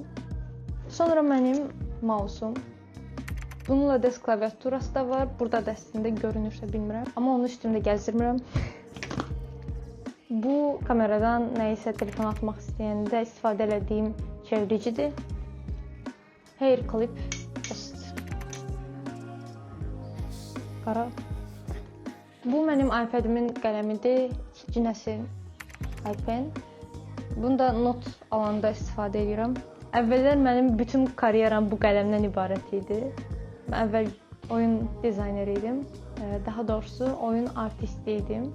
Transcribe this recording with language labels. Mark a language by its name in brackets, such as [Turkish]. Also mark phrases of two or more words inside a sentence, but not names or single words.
[Azerbaijani] Sonra mənim mausum. Bununla desk klaviaturası da var. Burada da əslində görünürsə bilmirəm. Amma onu üstümdə gəzdirmirəm. Bu kameradan nəyisə telefon atmaq istəyəndə istifadə etdiyim çeviricidir. [English] Hair clip post. [Azerbaijani] Qara. Bu mənim iPad-imin qələmidir. 2-ci nəsil iPen. Bunu da not alanda istifadə edirəm. Əvvəllər mənim bütün karyeram bu qələmdən ibarət idi. Mən əvvəl oyun dizayneri idim. Daha doğrusu oyun artisti idim.